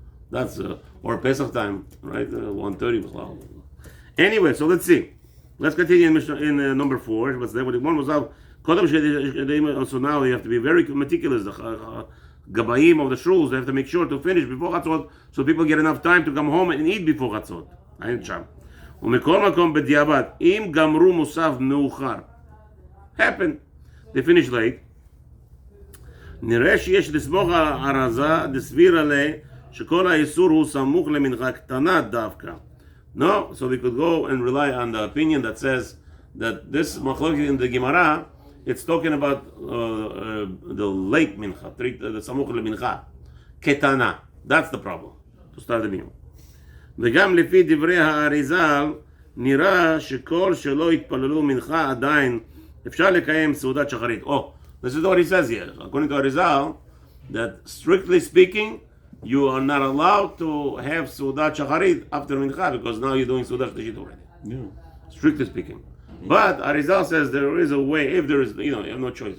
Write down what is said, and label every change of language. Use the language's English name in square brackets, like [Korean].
[English] That's or Pesach time, right? 1:30 was long. Anyway, so let's see. Let's continue in number 4. What's there? One was out. So now you have to be very meticulous. The gabayim of the shuls, they have to make sure to finish before chatzot, so people get enough time to come home and eat before chatzot. [Hebrew] אין שם. ומכל מקום בדיעבד, אם גמרו מוסף מאוחר, [English] happened, they finished late, [Hebrew] נראה שיש לסמוך על הרזה, דסביר עליה, שכל האיסור הוא סמוך למנחה קטנה דווקא. [English] No, so we could go and rely on the opinion that says that this machlokes in the Gemara, it's talking about the late mincha, the samuch lemincha, ketana. That's the problem, to start the meal. [Hebrew] וגם לפי דברי האריזל, נראה שכל שלא התפללו מנחה עדיין אפשר לקיים סעודת שחרית. [English] Oh, this is what he says here. According to Arizal, that strictly speaking, you are not allowed to have Sudat Shacharit after Mincha because now you're doing Sudat Shtashit already. Yeah. Strictly speaking. But Arizal says there is a way, if there is, you have no choice.